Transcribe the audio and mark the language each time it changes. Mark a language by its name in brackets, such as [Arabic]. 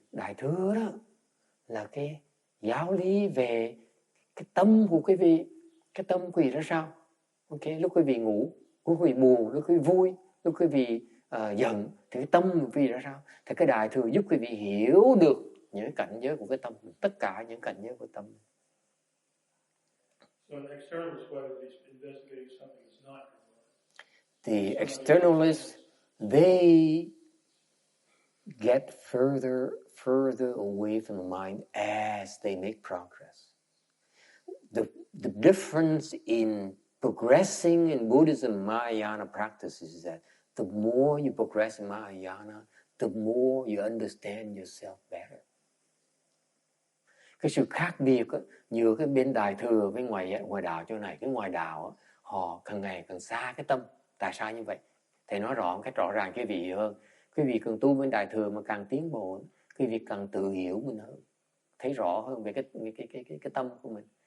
[Vietnamese] Đại thừa đó là cái giáo lý về cái tâm của quý vị. Cái tâm quý vị ra sao? Okay, lúc quý vị ngủ, lúc quý vị buồn, lúc quý vị vui, lúc quý vị giận, thì cái tâm của quý vị ra sao? Thì cái đại thừa giúp quý vị hiểu được những cảnh giới của cái tâm, tất cả những cảnh giới của tâm. [English] So an externalist way of investigating something is not your mind. The externalists, they get further away from the mind as they make progress. The difference in progressing in Buddhism, Mahayana practices is that the more you progress in Mahayana, the more you understand yourself better. [Vietnamese] Cái sự khác biệt giữa cái bên đại thừa với ngoài đạo chỗ này, cái ngoài đạo họ càng ngày càng xa cái tâm. Tại sao như vậy? Thầy nói rõ một cách rõ ràng quý vị hơn. Quý vị càng tu bên đại thừa mà càng tiến bộ, quý vị càng tự hiểu mình hơn, thấy rõ hơn về cái tâm của mình.